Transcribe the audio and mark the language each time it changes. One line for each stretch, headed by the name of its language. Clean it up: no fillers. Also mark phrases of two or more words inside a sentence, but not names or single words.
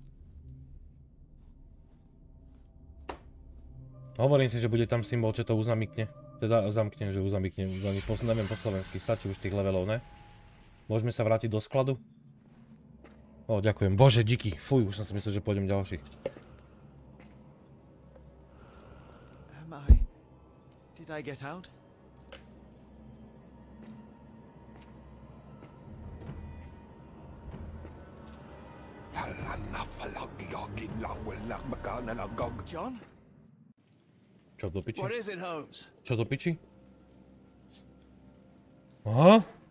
Slovak: Hovorím si, že bude tam symbol, čo to uzamykne. Teda zamkne, že uzamykne. Neviem po slovensky, stačí už tých levelov, ne? Môžeme sa vrátiť do skladu? O, ďakujem. Bože, díky. Fuj, už som si myslel, že pôjdem ďalší.
English: Did I get out? John?
Slovak: Čo do piči?
English: What is it, Holmes?
Slovak: Čo do piči? Aha?